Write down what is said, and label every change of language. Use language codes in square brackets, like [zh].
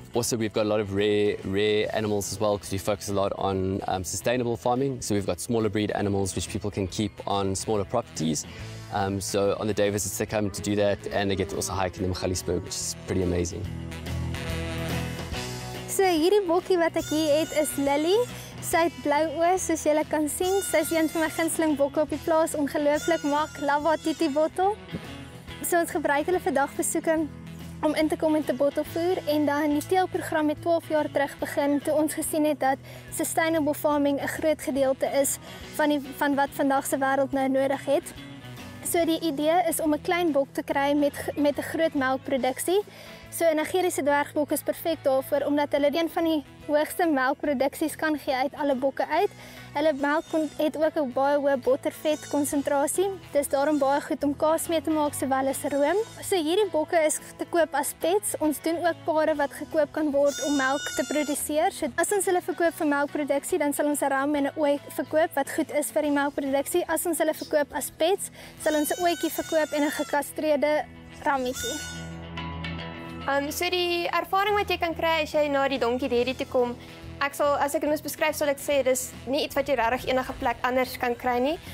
[en] Also, we've got a lot of rare animals as well because we focus a lot on sustainable farming. So we've got smaller breed animals which people can keep on smaller properties. So on the day visits they come to do that, and they get to also hike in the Magaliesberg, which is pretty amazing. [af] So hierdie bokkie wat ek hier het is Lily. Sy het blou oë soos julle kan sien. Sy is een van my gunsteling bokke op die plaas, ongelooflik mak, lava titi bottel. So ons gebruik hulle vir dagbesoeke om in te kom met 'n bottelvoer, en dan die teelprogram het 12 jaar terug begin toe ons gesien het dat sustainable farming 'n groot gedeelte is van wat vandag se wêreld nou nodig het. So die idee is om 'n klein bok te kry met 'n groot melkproduksie. So 'n Nigeriese dwergbok is perfek daarvoor omdat hulle een van die hoogste melkproduksies kan gee uit alle bokke uit. Hulle melk het ook 'n baie hoë bottervet konsentrasie. Dis daarom baie goed om kaas mee te maak sowel as room. So hierdie bokke is te koop as pets. Ons doen ook pare wat gekoop kan word om melk te produseer. So as ons hulle verkoop vir melkproduksie, dan sal ons 'n ram en 'n ooi verkoop wat goed is vir die melkproduksie. As ons hulle verkoop as pets, sal ons 'n ooitjie verkoop en 'n gekastreerde rammetjie. So die ervaring wat jy kan kry as jy na die Donkie Dairy toe kom, as ek dit moes beskryf, sal ek sê dis nie iets wat jy regtig enige plek anders kan kry nie.